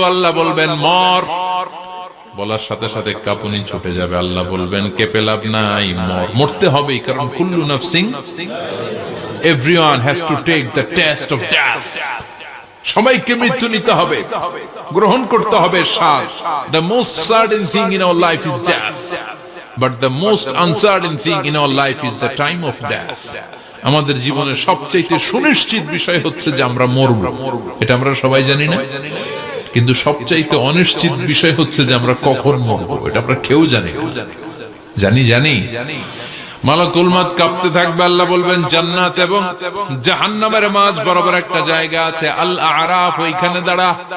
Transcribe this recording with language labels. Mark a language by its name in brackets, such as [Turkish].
[Bangla] আল্লাহ বলবেন মর, বলার সাথে সাথে কাঁপুনি ছুটে যাবে। আল্লাহ বলবেন কেঁপে লাভ নাই, মর, মরতে হবেই, কারণ [Arabic] কুল্লু নাফসিন, [English] everyone has to take the test of death, [Bangla] সবাইকে মৃত্যু নিতে হবে, গ্রহণ করতে হবে স্বাদ। [English] The most certain thing in our life is death, but the most uncertain thing in our life is the time of death. [Bangla] আমাদের জীবনের সবচেয়ে সুনিশ্চিত বিষয় হচ্ছে যে আমরা মরব, এটা আমরা সবাই জানি না, কিন্তু সবচাইতে অনিশ্চিত বিষয় হচ্ছে যে আমরা কখন মরব, এটা আমরা কেউ জানি না। জানি মালাকুল মউত কাঁপতে থাকবে। আল্লাহ বলবেন জান্নাত এবং জাহান্নামের মাঝ বরাবর একটা জায়গা আছে, আল আরাফ, ওইখানে দাঁড়া।